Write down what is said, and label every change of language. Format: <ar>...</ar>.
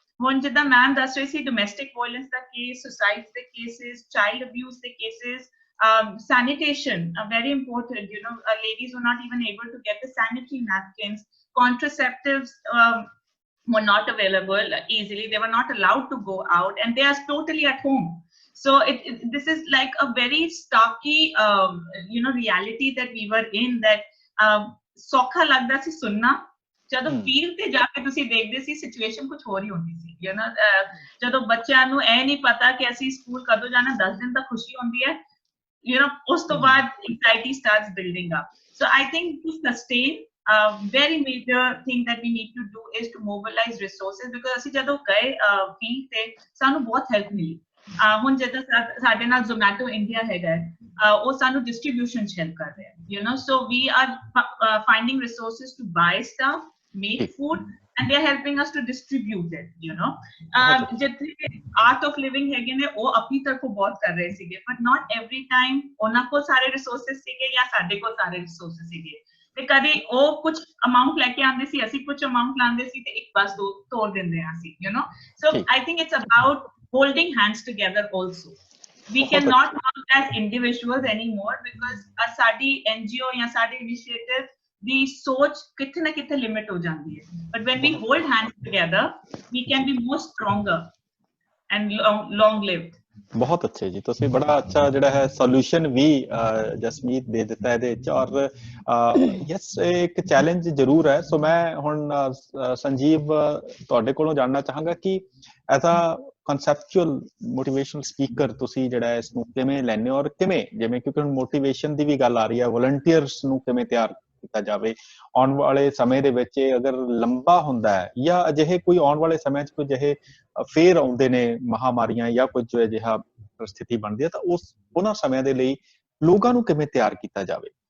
<pa>ਹੁਣ ਜਿੱਦਾਂ ਮੈਮ ਦੱਸ ਰਹੀ ਸੀ,</pa> <en>Domestic violence ਦਾ case, suicide ਦੇ cases, child abuse ਦੇ cases, sanitation, very important, you know, ladies were not even able to get the sanitary napkins, contraceptives were not available easily, they were not allowed to go out, and they are totally at home. So this is like a very starky reality that we were in, that</en> <pa>ਸੌਖਾ ਲੱਗਦਾ ਸੀ ਸੁਣਨਾ, ਜਦੋਂ field ਤੇ ਜਾ ਕੇ ਤੁਸੀਂ ਦੇਖਦੇ ਸੀ situation ਕੁਝ ਹੋਰ ਹੀ ਹੁੰਦੀ ਸੀ, ਯੂ ਨੋ, ਜਦੋਂ ਬੱਚਿਆਂ ਨੂੰ ਇਹ ਨਹੀਂ ਪਤਾ ਕਿ ਅਸੀਂ ਸਕੂਲ ਕਦੋਂ ਜਾਣਾ, 10 ਦਿਨ ਤੱਕ ਖੁਸ਼ੀ ਹੁੰਦੀ ਹੈ, ਯੂ ਨੋ, ਉਸ ਤੋਂ ਬਾਅਦ</pa> <en>Anxiety starts building up. So I think to sustain, very major thing that we need to do is to mobilize resources, because</en> <pa>ਅਸੀਂ ਜਦੋਂ ਗਏ ਫੀਲਡ ਤੇ ਸਾਨੂੰ ਬਹੁਤ ਹੈਲਪ ਮਿਲੀ. ਹੁਣ ਜਿੱਦਾਂ ਸਾਡੇ ਨਾਲ ਜ਼ੋਮੈਟੋ ਇੰਡੀਆ ਹੈਗਾ, ਉਹ ਸਾਨੂੰ ਡਿਸਟ੍ਰੀਬਿਊਸ਼ਨ ਚ ਹੈਲਪ ਕਰ ਰਿਹਾ,</pa> <en>You know, so we are finding resources to buy stuff, make food, and they are helping us to distribute it, you know.</en> <pa>ਜਿੱਥੇ art of living ਹੈਗੇ ਨੇ, ਉਹ ਆਪਣੀ ਤਰਫੋਂ ਬਹੁਤ ਕਰ ਰਹੇ ਸੀਗੇ,</pa> <en>but not every time</en> <pa>ਉਹਨਾਂ ਕੋਲ ਸਾਰੇ resources ਸੀਗੇ ਜਾਂ ਸਾਡੇ ਕੋਲ ਸਾਰੇ resources ਸੀਗੇ, ਤੇ ਕਦੇ ਉਹ ਕੁਝ ਅਮਾਉਂਟ ਲੈ ਕੇ ਆਉਂਦੇ ਸੀ, ਅਸੀਂ ਕੁਝ ਅਮਾਉਂਟ ਲਾਉਂਦੇ ਸੀ, ਤੇ ਇੱਕ ਬਸ ਦੋ ਤੋੜ ਦਿੰਦੇ ਹਾਂ ਅਸੀਂ, you know.</pa> <en>So I think it's about holding hands together also. We cannot work as individuals anymore, because</en> <pa>ਸਾਡੀ NGO ਜਾਂ ਸਾਡੇ initiative ਦੀ ਸੋਚ ਕਿਤੇ ਨਾ ਕਿਤੇ ਲਿਮਿਟ ਹੋ ਜਾਂਦੀ ਹੈ,</pa> <en>but when we hold hands together we can be more stronger and long lived.</en> <pa>ਬਹੁਤ ਅੱਛੇ ਜੀ, ਤੁਸੀਂ ਬੜਾ ਅੱਛਾ ਜਿਹੜਾ ਹੈ ਸੋਲੂਸ਼ਨ ਵੀ ਜਸਮੀਤ ਦੇ ਦਿੱਤਾ ਇਹਦੇ ਵਿੱਚ, ਔਰ ਯੈਸ ਇੱਕ ਚੈਲੰਜ ਜ਼ਰੂਰ ਹੈ. ਸੋ ਮੈਂ ਹੁਣ ਸੰਜੀਵ ਤੁਹਾਡੇ ਕੋਲੋਂ ਜਾਣਨਾ ਚਾਹਾਂਗਾ ਕਿ</pa> <en>as a conceptual motivational speaker</en> <pa>ਤੁਸੀਂ ਜਿਹੜਾ ਇਸ ਨੂੰ ਕਿਵੇਂ ਲੈਂਦੇ ਹੋ, ਔਰ ਕਿਵੇਂ, ਜਿਵੇਂ ਕਿਉਂਕਿ ਹੁਣ ਮੋਟੀਵੇਸ਼ਨ ਦੀ ਵੀ ਗੱਲ ਆ ਰਹੀ ਹੈ, ਵਲੰਟੀਅਰਸ ਨੂੰ ਕਿਵੇਂ ਤਿਆਰ ਕੀਤਾ ਜਾਵੇ ਆਉਣ ਵਾਲੇ ਸਮੇਂ ਦੇ ਵਿੱਚ, ਅਗਰ ਲੰਬਾ ਹੁੰਦਾ ਹੈ ਜਾਂ ਅਜਿਹੇ ਕੋਈ ਆਉਣ ਵਾਲੇ ਸਮੇਂ 'ਚ ਕੋਈ ਅਜਿਹੇ ਫੇਰ ਆਉਂਦੇ ਨੇ ਮਹਾਮਾਰੀਆਂ ਜਾਂ ਕੁਝ ਅਜਿਹਾ ਪਰਿਸਥਿਤੀ ਬਣਦੀ ਹੈ, ਤਾਂ ਉਹਨਾਂ ਸਮਿਆਂ ਦੇ ਲਈ ਲੋਕਾਂ ਨੂੰ ਕਿਵੇਂ ਤਿਆਰ ਕੀਤਾ ਜਾਵੇ.</pa>